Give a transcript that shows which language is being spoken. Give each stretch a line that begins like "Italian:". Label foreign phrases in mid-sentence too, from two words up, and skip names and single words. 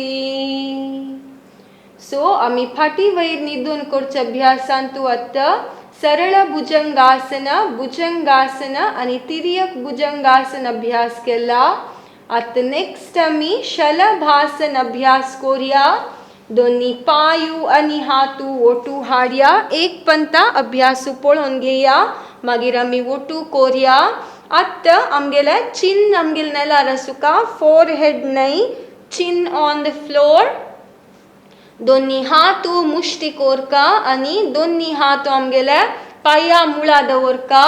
Konkani: सो आम्ही फाटी वयर निदून करचे अभ्यासांतू आता सरळ भुजंगासन, भुजंगासन आणि तिर्यक भुजंगासन अभ्यास केला. आता नेक्स्ट आम्ही शलभासन अभ्यास करूया. दोन्ही पायू आणि हातू ओटू हाडया. एक पंता अभ्यास पळोवन घेया, मागीर आम्ही ओटू करूया. आता आमगेले चिन आमगेल नेलार आसुका, फोरहेड नाही,
English: chin on the floor.
Konkani: दोन्ही हातू मुष्टी कोरका आणि दोन्ही हात आमगेले पाया मुळा दवरका.